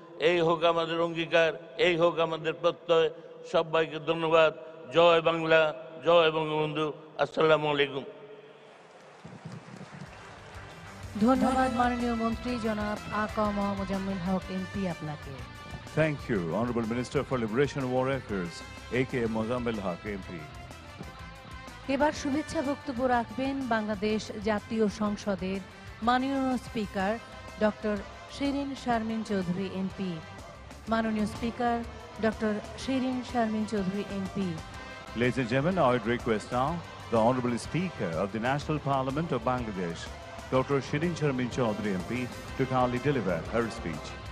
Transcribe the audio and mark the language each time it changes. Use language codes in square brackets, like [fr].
[bn] এই হোক আমাদের অঙ্গীকার, এই হোক আমাদের প্রত্যয়। সবাইকে ধন্যবাদ। জয় বাংলা, জয় বঙ্গবন্ধু। আসসালামু আলাইকুম। ধন্যবাদ মাননীয় মন্ত্রী জনাব আ.ক.ম মোজাম্মেল হক এমপি আপনাকে। [en] Thank you, Honorable Minister for Liberation and War Affairs, A.K. Mozammel Haq, MP. [bn] এবার শুভেচ্ছা বক্তব্য রাখবেন বাংলাদেশ জাতীয় সংসদের মাননীয় speaker doctor Shirin Sharmin Chowdhury MP. মাননীয় speaker doctor Shirin Sharmin Chowdhury MP. [en] Ladies and gentlemen, I would request now the Honorable Speaker of the National Parliament of Bangladesh, Dr. Shirin Sharmin Chaudhary MP, to kindly deliver her speech.